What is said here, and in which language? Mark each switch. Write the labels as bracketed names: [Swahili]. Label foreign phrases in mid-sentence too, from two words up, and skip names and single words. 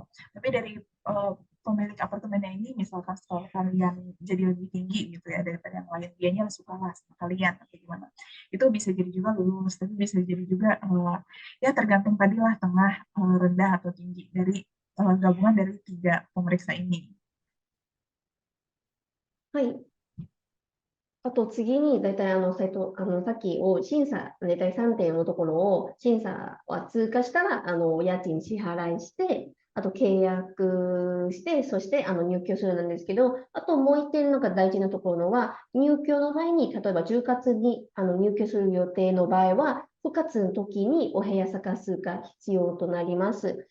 [Indonesian] Tapi dari pemilik apartemennya ini, misalkan skor kalian jadi lebih tinggi gitu ya daripada yang lain, dianya suka lah sama kalian atau gimana. Itu bisa jadi juga lulus, tapi bisa jadi juga ya tergantung tadi lah tengah, rendah atau tinggi dari gabungan dari 3 pemeriksa ini. [Japanese] はい。あと次に、大体さっき審査、大体3点のところを、審査は通過したら、家賃支払いして、あと契約して、そして入居するなんですけど、あともう一点なんか大事なところのは、入居の前に、例えば10月に入居する予定の場合は、9月の時にお部屋探すが必要となります。